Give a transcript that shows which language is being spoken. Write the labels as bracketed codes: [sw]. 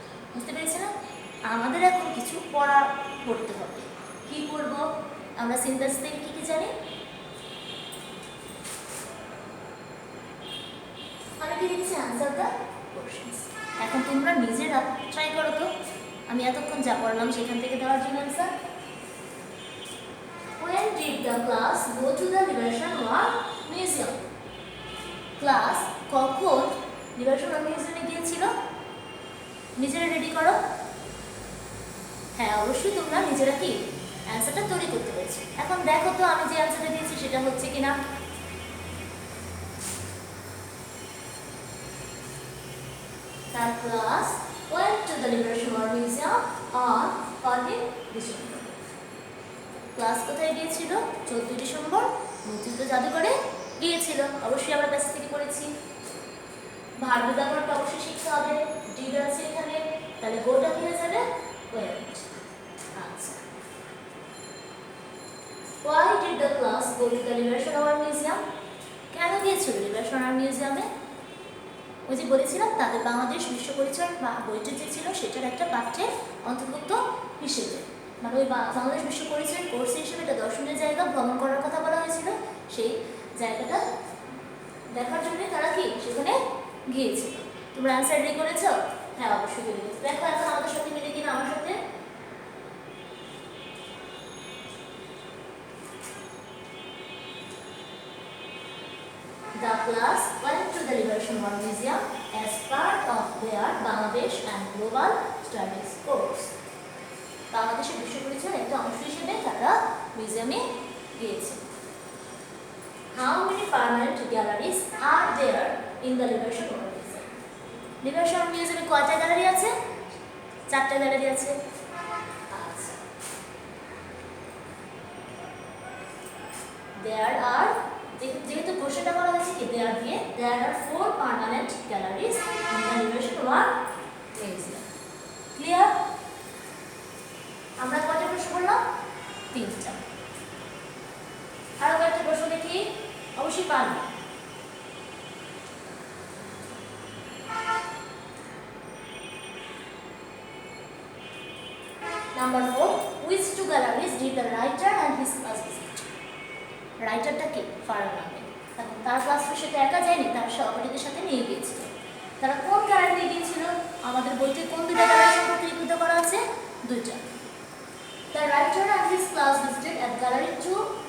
[bn] বুঝতে পেরেছি না? আমাদের এখন কিছু পড়তে হবে। কি পড়ব? আমরা সিনথেসিস থেকে কি কি জানি? আমি কি লিখছি? [en] Answer the questions. [bn] এখন তোমরা নিজেরা ট্রাই করো তো, আমি এতক্ষণ যা পড়লাম সেখান থেকে দেওয়ার জন্য answer. [en] When did the class go to the Liberation War Museum? [bn] Class কখন লিবারেশন ওয়ার মিউজিয়ামে গিয়েছিল? নিজেরা রেডি করো। হ্যাঁ, অবশ্যই তোমরা নিজেরা কি অ্যান্সারটা তৈরি করতে পেরেছো। এখন দেখো তো আমি যে অ্যান্সারটা দিয়েছি সেটা হচ্ছে কিনা। [en] The class went to the Liberation War Museum on 14 December. [bn] Class কোথায় গিয়েছিল? 14 ডিসেম্বর মুক্তিযুদ্ধ জাদুঘরে গিয়েছিল। অবশ্যই আমরা ক্লাস থেকে পড়েছি। ভার্ব ব্যবহারটা অবশ্যই শিখতে হবে। ডিড আছে এখানে, তাহলে গোটা কি হয়ে যাবে? ওয়েন্ট। [en] আচ্ছা, why did the class go to the Liberation War Museum? [bn] কেন গিয়েছিল লিবারেশন ওয়ার মিউজিয়ামে? ওই যে বলেছিলাম তাদের বাংলাদেশ বিশ্ব পরিচয় বইটি যে ছিল সেটার একটা পাঠ্যের অন্তর্ভুক্ত হিসেবে, মানে ওই বাংলাদেশ বিশ্ব পরিচয় কোর্স হিসেবে এটা দর্শনের জায়গা ভ্রমণ করার কথা বলা হয়েছিল। সেই জায়গাটা দেখার জন্য তারা কি সেখানে গিয়েছিল। তোমরা অ্যান্সার রেডি করেছো? হ্যাঁ, অবশ্যই রেডি করেছো। দেখো এখন আমাদের সাথে মিলে কিনা আমার সাথে। [en] The class went to the Liberation War Museum as part of their Bangladesh and Global Studies course. [bn] বাংলাদেশের বিশ্ব পরিচয়ের একটা অংশ হিসেবে তারা মিউজিয়ামে গিয়েছে। [en] How many permanent galleries are there in the Liberation War Museum? [bn] Liberation war মিউজিয়ামে কয়টা গ্যালারি আছে? 4টা গ্যালারি আছে। [en] আচ্ছা, there are, [bn] যেহেতু কোশ্চেনটা বলা হয়েছে কি দেয়ার দিয়ে, [en] there are 4 permanent galleries in the Liberation War Museum. [bn] Clear? আমরা কয়টা প্রশ্ন করলাম? 3টা। আরো কয়েকটা প্রশ্ন দেখি, অবশ্যই পারবে। [en] Number 4, which 2 galleries did the writer and his class visit? [bn] রাইটারটা কি? ফারহান আহমেদ। এখন তার ক্লাসের সাথে একা যায়নি, তার সহপাঠীদের সাথে নিয়ে গিয়েছিল। তারা কোন গ্যালারি নিয়ে গিয়েছিল? আমাদের বইতে কোন 2টা গ্যালারি সম্পর্কে লিখিত করা আছে? 2টা। [en] The writer and his class visited at Gallery 2.